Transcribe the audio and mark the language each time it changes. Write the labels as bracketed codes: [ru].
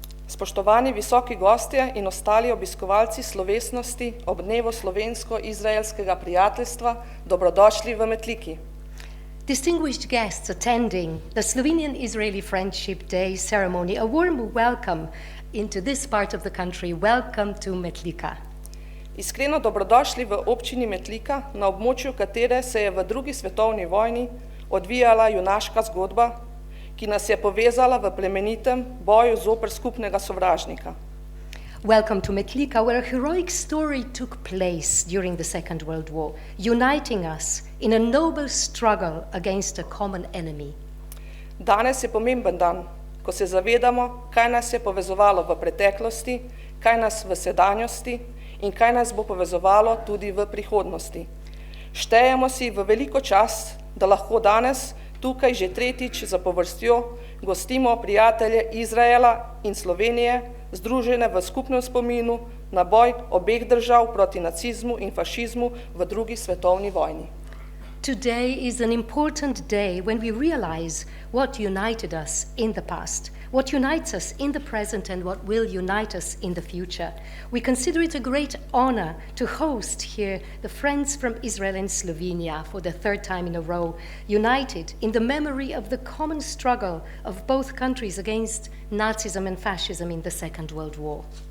[sl] Spoštovani visoki gostje in ostali obiskovalci slovesnosti ob dnevu slovensko-izraelskega prijateljstva, dobrodošli v Metliki. [en] Distinguished guests attending the Slovenian-Israeli Friendship Day ceremony, a warm welcome into this part of the country. Welcome to Metlika. [sl] Iskreno dobrodošli v občini Metlika, na območju katere se je v drugi svetovni vojni odvijala junaška zgodba, ki nas je povezala v plemenitem boju zoper skupnega sovražnika. [en] Welcome to Metlika, where a heroic story took place during the Second World War, uniting us in a noble struggle against a common enemy. [sl] Danes je pomemben dan, ko se zavedamo, kaj nas je povezovalo v preteklosti, kaj nas v sedanjosti in kaj nas bo povezovalo tudi v prihodnosti. Štejemo si v veliko čast, da lahko danes tukaj že tretjič zapovrstjo gostimo prijatelje Izraela in Slovenije, združene v skupnem spominu na boj obeh držav proti nacizmu in fašizmu v drugi svetovni vojni. [en] Today is an important day when we realize what united us in the past, what unites us in the present, and what will unite us in the future. We consider it a great honor to host here the friends from Israel and Slovenia for the third time in a row, united in the memory of the common struggle of both countries against Nazism and fascism in the Second World War.